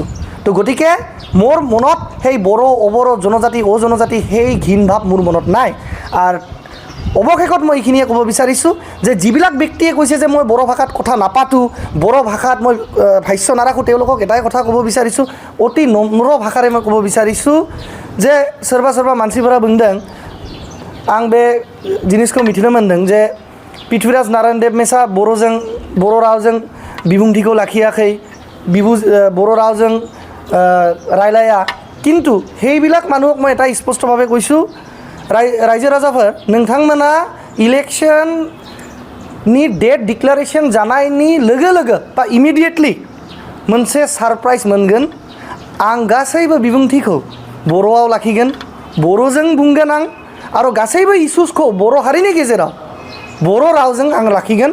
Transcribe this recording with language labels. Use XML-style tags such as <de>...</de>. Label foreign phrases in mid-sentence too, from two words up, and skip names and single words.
<as>তো গতিকে মোৰ মনত সেই বড়ো অবড়ো জনজাতি অজনজাতি সেই ঘীন ভাৱ মোৰ মনত নাই। আৰু অৱশেষত মই এইখিনিয়ে ক'ব বিচাৰিছোঁ যে যিবিলাক ব্যক্তিয়ে কৈছে যে মই বড়ো ভাষাত কথা নাপাতোঁ, বড়ো ভাষাত মই ভাষ্য নাৰাখোঁ, তেওঁলোকক এটাই কথা ক'ব বিচাৰিছোঁ, অতি নম্ৰ ভাষাৰে মই ক'ব বিচাৰিছোঁ যে</as> <brx>सोरबा मानसिफोरा बुंदों आं बे जिनिसखौ मिथिनो मोन्दों जे पृथ्वीराज नारायण देव मेसआ बर' रावजों बिबुंथिखौ लाखियाखै, बर' रावजों रायलाया।</brx> <as>किन्तु সেইবিলাক মানুহক মই এটা স্পষ্টভাৱে কৈছোঁ,</as> <brx>रायजो राजाफोर नोंथांमोना इलेक्शननि डेट डिक्लारेशन जानायनि लोगो लोगो बा इमिडिएटलि मोनसे सारप्राइज मोनगोन। आं गासैबो बिबुंथिखौ बर'आव लाखिगोन, बर'जों बुंगोन आं, आरो गासैबो इस्युसखौ बर' हारिनि गेजेराव बर' रावजों आं लाखिगोन।</brx>